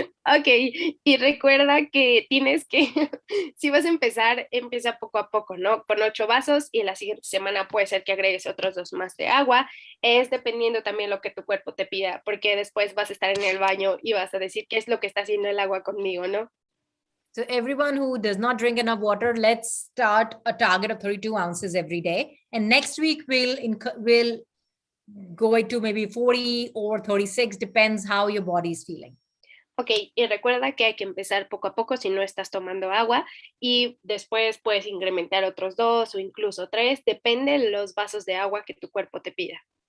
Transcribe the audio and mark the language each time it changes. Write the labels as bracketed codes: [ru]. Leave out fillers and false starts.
[es] Ok, y recuerda que tienes que, si vas a empezar, empieza poco a poco, ¿no? Con 8 vasos, y la siguiente semana puede ser que agregues otros 2 más de agua. Es dependiendo también lo que tu cuerpo te pida, porque después vas a estar en el baño y vas a decir, ¿qué es lo que está haciendo el agua conmigo, no? [en] So everyone who does not drink enough water, let's start a target of 32 ounces every day. And next week we'll go it to maybe 40 or 36, depends how your body is feeling. [es] Ok, y recuerda que hay que empezar poco a poco si no estás tomando agua y después puedes incrementar otros 2 o incluso 3, depende de los vasos de agua que tu cuerpo te pida.